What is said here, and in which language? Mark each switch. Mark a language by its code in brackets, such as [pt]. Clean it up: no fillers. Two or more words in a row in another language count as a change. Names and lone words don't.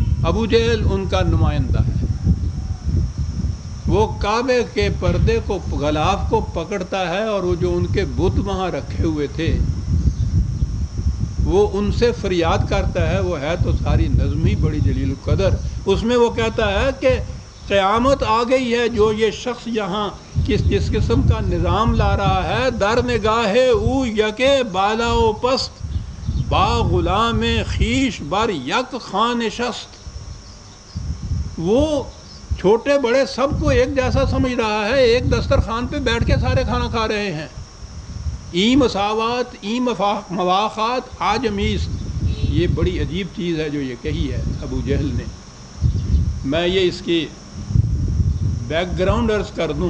[ur] ابو جہل ان کا نمائندہ ہے۔ وہ کعبے کے پردے کو، غلاف کو پکڑتا ہے، اور وہ جو ان کے بت وہاں رکھے ہوئے تھے وہ ان سے فریاد کرتا ہے۔ وہ ہے تو ساری نظم ہی بڑی جلیل القدر۔ اس میں وہ کہتا ہے کہ قیامت آ گئی ہے، جو یہ شخص یہاں جس قسم کا نظام لا رہا ہے، [fa] در نگاہ او یکے بالا و پست، با غلام خیش بر یک خان نشست۔ [ur] وہ چھوٹے بڑے سب کو ایک جیسا سمجھ رہا ہے، ایک دسترخوان پہ بیٹھ کے سارے کھانا کھا رہے ہیں۔ [fa] ای مساوات، ای مواخات آجمیست۔ [ur] یہ بڑی عجیب چیز ہے جو یہ کہی ہے ابو جہل نے۔ میں یہ اس کی بیک گراؤنڈ عرض کر دوں۔